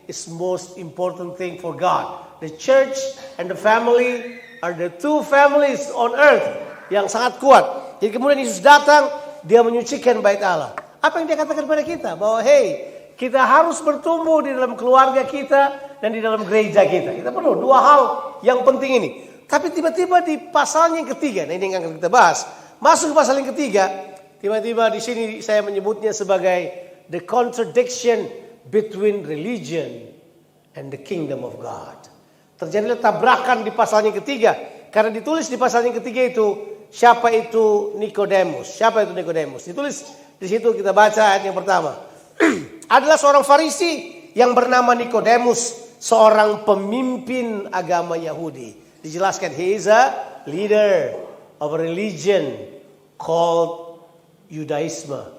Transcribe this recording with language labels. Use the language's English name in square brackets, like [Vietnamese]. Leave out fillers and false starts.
[English] It's most important thing for God. The church and the family are the two families on earth [Indonesian] yang sangat kuat. Jadi kemudian Yesus datang, dia menyucikan bait Allah. Apa yang dia katakan pada kita? Bahwa kita harus bertumbuh di dalam keluarga kita dan di dalam gereja kita. Kita perlu 2 hal yang penting ini. Tapi tiba-tiba di pasal yang ketiga, nah ini yang akan kita bahas. Masuk ke pasal yang ketiga, tiba-tiba di sini saya menyebutnya sebagai [English] the contradiction between religion and the kingdom of God. [Indonesian] Terjadilah tabrakan di pasal yang ketiga. Karena ditulis di pasal yang ketiga itu, siapa itu Nikodemus? Siapa itu Nikodemus? Ditulis di situ, kita baca ayat yang pertama. Adalah seorang Farisi yang bernama Nikodemus, seorang pemimpin agama Yahudi. Dijelaskan, [English] he is a leader of a religion called Judaism.